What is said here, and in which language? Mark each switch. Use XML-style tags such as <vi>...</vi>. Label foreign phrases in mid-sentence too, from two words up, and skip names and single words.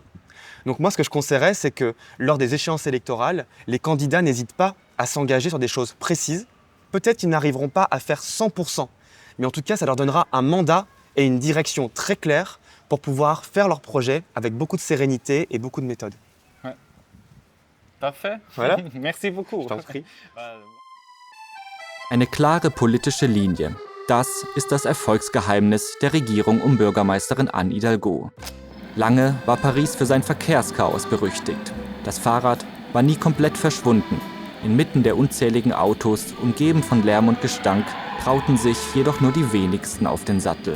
<fr>Donc moi, ce que je conseillerais, c'est que lors des échéances électorales, les candidats n'hésitent pas à s'engager sur des choses précises. Peut-être qu'ils n'arriveront pas à faire 100%, mais en tout cas, ça leur donnera un mandat et une direction très claire pour pouvoir faire leur projet avec beaucoup de sérénité et beaucoup de méthode. Ouais. Parfait. Voilà. Merci beaucoup. Je t'en prie.</fr> <de>Eine klare politische Linie. Das ist das Erfolgsgeheimnis der Regierung um Bürgermeisterin Anne Hidalgo. Lange war Paris für sein Verkehrschaos berüchtigt. Das Fahrrad war nie komplett verschwunden. Inmitten der unzähligen Autos, umgeben von Lärm und Gestank, trauten sich jedoch nur die wenigsten auf den Sattel.</de>